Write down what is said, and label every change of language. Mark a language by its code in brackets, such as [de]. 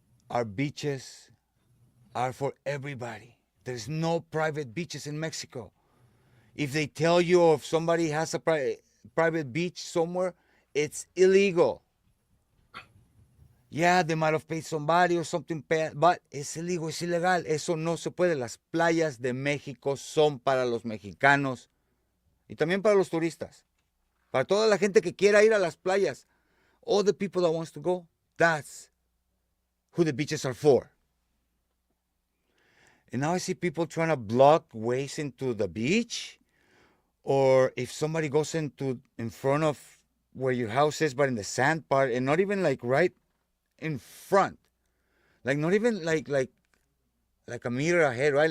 [en] Our beaches are for everybody. There's no private beaches in Mexico. If they tell you if somebody has a private beach somewhere, it's illegal. Yeah, they might have paid somebody or something, but [es] es illegal, es ilegal. Eso no se puede. Las playas de México son para los mexicanos y también para los turistas. Para toda la gente que quiera ir a las playas. [en] All the people that wants to go, that's who the beaches are for. And now I see people trying to block ways into the beach, or if somebody goes in front of where your house is, but in the sand part, and not even like right in front, like not even like a meter ahead, right?